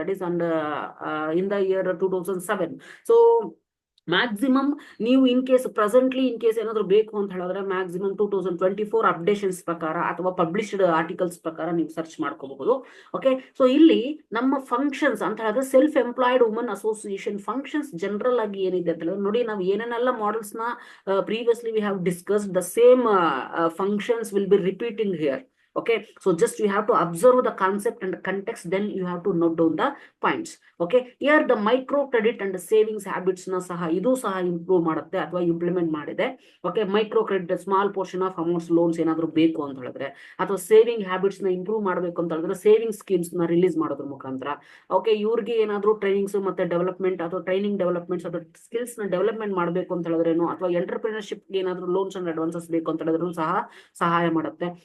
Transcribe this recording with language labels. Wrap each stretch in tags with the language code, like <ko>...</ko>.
<en>that is under in the year</en> <kn>2007. So maximum ನೀವು in case presently in case ಏನಾದ್ರು ಬೇಕು ಅಂತ ಹೇಳಿದ್ರೆ ಮ್ಯಾಕ್ಸಿಮಮ್ 2024 ಅಪ್ಡೇಷನ್ಸ್ ಪ್ರಕಾರ ಅಥವಾ ಪಬ್ಲಿಷ್ಡ್ ಆರ್ಟಿಕಲ್ಸ್ ಪ್ರಕಾರ ನೀವು ಸರ್ಚ್ ಮಾಡ್ಕೋಬಹುದು. ಓಕೆ, ಸೊ ಇಲ್ಲಿ ನಮ್ಮ ಫಂಕ್ಷನ್ಸ್ ಅಂತ ಹೇಳಿದ್ರೆ self employed women association functions general ಆಗಿ ಏನಿದೆ ಅಂತ ಹೇಳಿದ್ರೆ ನೋಡಿ, ನಾವು ಏನೇನೆಲ್ಲ ಮಾಡೆಲ್ಸ್ ನ</kn> <en>previously we have discussed, the same functions will be repeating here. Okay, so just you have to observe the concept and the context, then you have to note down the points. Okay, here the micro credit and the savings habits</en> <kn>na saha idu saha</kn> <en>improve</en> <kn>ಮಾಡುತ್ತೆ ಅಥವಾ implement ಮಾಡಿದೆ. Okay, micro credit small portion of amounts loans ಏನಾದ್ರು ಬೇಕು ಅಂತ ಹೇಳಿದ್ರೆ ಅಥವಾ saving habits ನ improve ಮಾಡಬೇಕು ಅಂತ ಹೇಳಿದ್ರೆ ಸೇವಿಂಗ್ ಸ್ಕೀಮ್ಸ್ ನ ರಿಲೀಸ್ ಮಾಡೋದ್ರ ಮುಖಾಂತರ. ಓಕೆ, ಇವ್ರಿಗೆ ಏನಾದ್ರು ಟ್ರೈನಿಂಗ್ಸ್ ಮತ್ತೆ ಡೆವಲಪ್ಮೆಂಟ್ ಅಥವಾ ಟ್ರೈನಿಂಗ್ ಡೆವಲಪ್ಮೆಂಟ್ಸ್ ಅಥವಾ ಸ್ಕಿಲ್ಸ್ ನ ಡೆವಲಪ್ಮೆಂಟ್ ಮಾಡಬೇಕು ಅಂತ ಹೇಳಿದ್ರೇನು ಅಥವಾ ಎಂಟರ್ಪ್ರಿನರ್ಶಿಪ್ ಏನಾದ್ರು ಲೋನ್ಸ್ ಅಂಡ್ ಅಡ್ವಾನ್ಸಸ್ ಬೇಕು ಅಂತ ಹೇಳಿದ್ರು ಸಹ ಸಹಾಯ ಮಾಡುತ್ತೆ.</kn>